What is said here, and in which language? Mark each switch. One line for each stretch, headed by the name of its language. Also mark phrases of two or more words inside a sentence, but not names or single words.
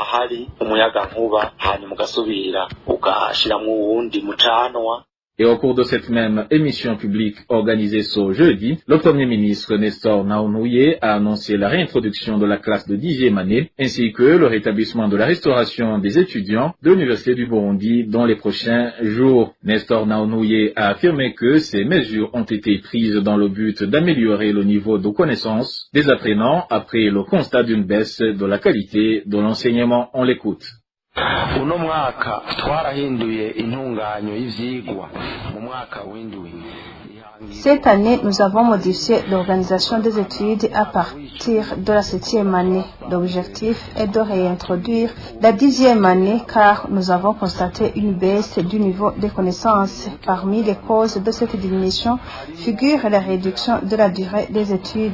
French: Et au cours de cette même émission publique organisée ce jeudi, le Premier ministre Nestor Naounouye a annoncé la réintroduction de la classe de 10e année ainsi que le rétablissement de la restauration des étudiants de l'Université du Burundi dans les prochains jours. Nestor Naounouye a affirmé que ces mesures ont été prises dans le but d'améliorer le niveau de connaissance des apprenants après le constat d'une baisse de la qualité de l'enseignement. On l'écoute.
Rundi: uno mwaka twarahinduye intunganyo y'ivyigwa mu mwaka w'indwi.
French: Cette année, nous avons modifié l'organisation des études à partir de la 7e année. L'objectif est de réintroduire la 10e année car nous avons constaté une baisse du niveau des connaissances. Parmi les causes de cette diminution figure la réduction de la durée des études.